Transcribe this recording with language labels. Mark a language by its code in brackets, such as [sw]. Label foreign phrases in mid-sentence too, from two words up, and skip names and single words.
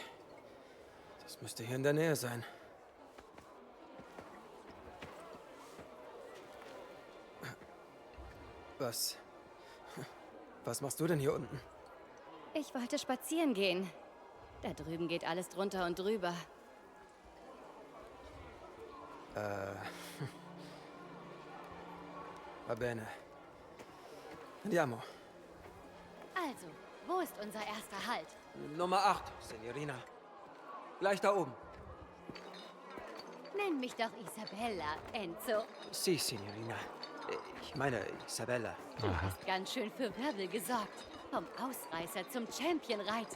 [de] Das müsste hier in der Nähe sein. Was machst du denn hier unten? Ich wollte spazieren gehen. Da drüben geht alles drunter und drüber. [it] Va bene. Andiamo. [de] Also, wo ist unser erster Halt? Nummer 8, Signorina. Gleich da oben. Nenn mich doch Isabella, Enzo. [it] Si, Signorina. [de] Ich meine Isabella. Du hast ganz schön für Wirbel gesorgt. Vom Ausreißer zum Championreiter.